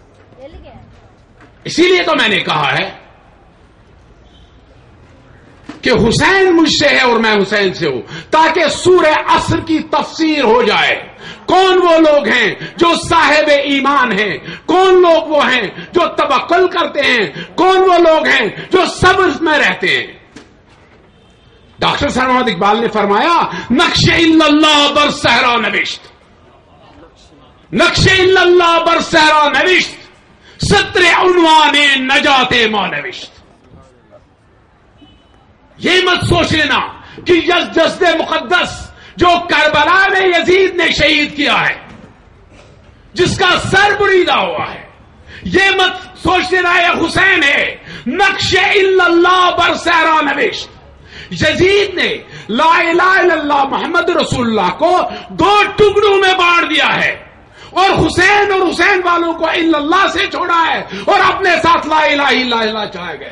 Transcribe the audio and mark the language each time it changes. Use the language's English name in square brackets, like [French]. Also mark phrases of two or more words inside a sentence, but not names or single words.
[Urdu] اسی لیے تو میں نے کہا ہے کہ حسین مجھ سے ہے اور میں حسین سے ہوں، تاکہ سورہ عصر کی تفسیر ہو جائے۔ کون وہ لوگ ہیں جو صاحب ایمان ہیں، کون لوگ وہ ہیں جو توکل کرتے ہیں، کون وہ لوگ ہیں جو صبر میں رہتے ہیں۔ ڈاکٹر سر محمد اقبال نے فرمایا، [Persian] نقش اللہ بر صحرا نوشت، نقش اللہ بر صحرا نوشت، سطر عنوان نجات ما نوشت۔ [Urdu] یہ مت سوچ لینا کہ جسد مقدس جو کربلا میں یزید نے شہید کیا ہے، جس کا سر بریدہ ہوا ہے، یہ مت سوچ لینا یہ حسین ہے۔ [Persian] نقش اللہ بر صحرا نوشت، [Urdu] یزید نے [Arabic] لا الہ الا اللہ محمد رسول اللہ [Urdu] کو 2 ٹکڑوں میں بانٹ دیا ہے، اور حسین اور حسین والوں کو [Arabic] الا اللہ [Urdu] سے چھوڑا ہے اور اپنے ساتھ [Arabic] لا الہ الا اللہ [Urdu] چلایا گیا۔